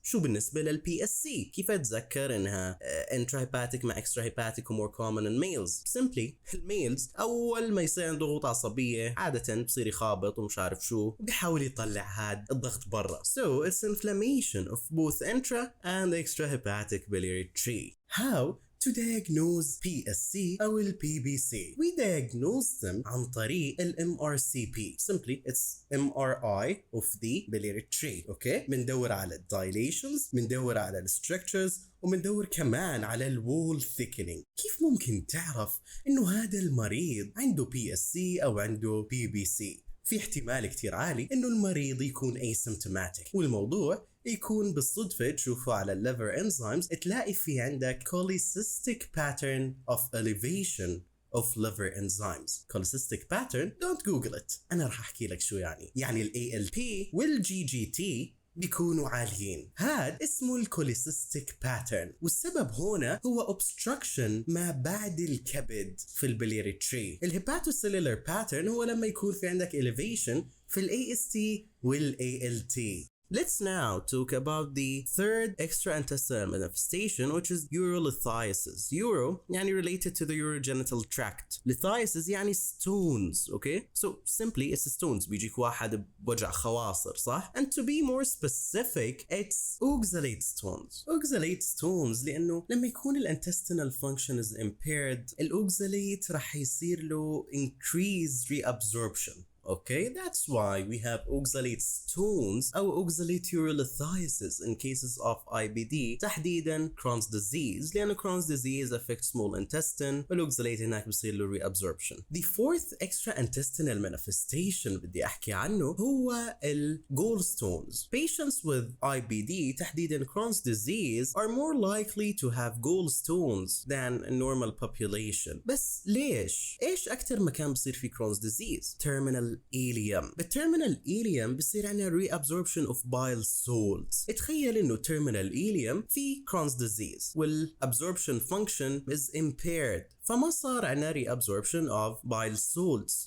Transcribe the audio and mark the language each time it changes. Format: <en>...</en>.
<ar>شو بالنسبة للPSC؟ كيف أتذكر إنها intrahepatic مع extrahepatic و</ar> <en>more common in males؟</en> <ar>simply الميلز أول ما يصير عنده ضغوط عصبية عادة بصير يخابط ومش عارف شو وبيحاول يطلع هاد الضغط برا.</ar> <en>So it's inflammation of both intra and extrahepatic biliary tree. How to diagnose PSC</en> <ar>أو ال</ar> <en>PBC? We diagnose them</en> <ar>عن طريق ال</ar> <en>MRCP. Simply it's MRI of the biliary tree. Okay?</en> <ar>بندور على ال dilations، بندور على ال structures، ومندور كمان على ال wall thickening. كيف ممكن تعرف إنه هذا المريض عنده PSC أو عنده PBC؟ في احتمال كتير عالي إنه المريض يكون asymptomatic، والموضوع يكون بالصدفة تشوفه على liver enzymes تلاقي في عندك</ar> <en>cholecystic pattern of elevation of liver enzymes.</en> <ar>cholecystic pattern</ar> <en>don't google it،</en> <ar>أنا راح أحكي لك شو يعني ال ALP وال GGT بيكونوا عاليين. هاد اسمه الكوليسيستيك باترن، والسبب هنا هو obstruction ما بعد الكبد في البلياري تري. الهيباتوسيلولار باترن هو لما يكون في عندك elevation في ال AST وال ALT.</ar> <en>Let's now talk about the third extraintestinal manifestation, which is urolithiasis. Uro يعني related to the urogenital tract. Lithiasis يعني stones, okay? So simply it's stones.</en> <ar>بيجيك واحد بوجع خواصر، صح؟</ar> <en>And to be more specific, it's oxalate stones. Oxalate stones</en> <ar>لأنه لما يكون</ar> <en>الintestinal function is impaired، الأوكزاليت</en> <ar>راح يصير له</ar> <en>increased reabsorption. Okay, that's why we have oxalate stones أو oxalate urolithiasis in cases of IBD، تحديدا Crohn's disease، لأن Crohn's disease affects small intestine والoxalate</en> <ar>هناك بصير له</ar> <en>reabsorption. The fourth extraintestinal manifestation</en> <ar>بدي أحكي عنه هو ال</ar> <en>gallstones. Patients with IBD تحديدا Crohn's disease are more likely to have gallstones than a normal population.</en> <ar>بس ليش؟ إيش أكتر مكان بصير في Crohn's disease؟ terminal ileum.</ar> <en>بالterminal ileum</en> <ar>بصير عنا</ar> <en>reabsorption of bile salts.</en> <ar>اتخيل انه</ar> <en>terminal ileum في Crohn's disease والabsorption function is impaired،</en> <ar>فما صار عنا</ar> <en>reabsorption of bile salts.</en>